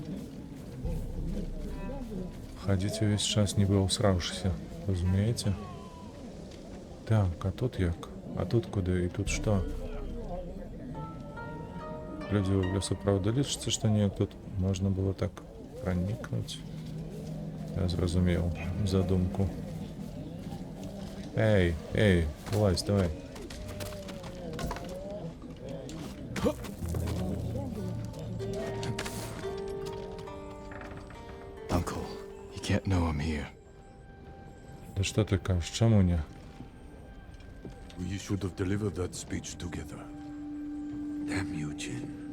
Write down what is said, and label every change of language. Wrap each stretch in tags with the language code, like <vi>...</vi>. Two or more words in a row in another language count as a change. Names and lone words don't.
<uk>Ходить увесь час ніби усравшися, розумієте? Так, а тут як? А тут куди? І тут що?</uk> <be>людзі ў лесапраўда лічыцца, што неяк тут можна было так пранікнуць. Я зразумеў задумку. Эй, вылазь, давай.</be> <en>Uncle, you can't know I'm here.</en> <be>Да што ты кажаш, чаму не?</be> <en>We should have delivered that speech together. Damn you, Jin.</en>